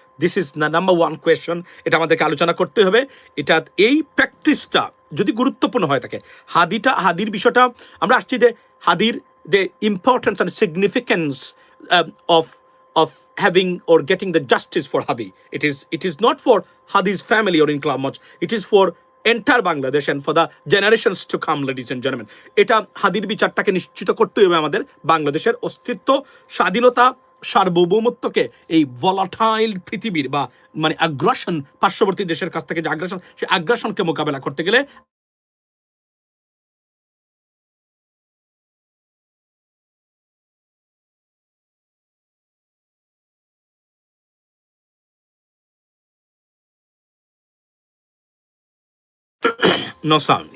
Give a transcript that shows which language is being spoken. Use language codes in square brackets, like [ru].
[en] This is the number one question. [bn] এটা আমাদেরকে আলোচনা করতে হবে। এটা এই প্র্যাকটিসটা যদি গুরুত্বপূর্ণ হয়ে থাকে, হাদির বিষয়টা আমরা আসছি যে হাদির [en] the importance and significance of having or getting the justice for Hadi. It is not for Hadi's family or Inqilab Monch. It is for entire Bangladesh and for the generations to come, ladies and gentlemen. [bn] এটা হাদির বিচারটাকে নিশ্চিত করতে হবে আমাদের। বাংলাদেশের অস্তিত্ব, স্বাধীনতা, সার্বভৌমত্বকে এই ভলাটাইল পৃথিবীর বা আগ্রাসন, পার্শ্ববর্তী দেশের কাছ থেকে যে আগ্রাসন, সেই আগ্রাসনকে মোকাবেলা করতে গেলে [en] no sound.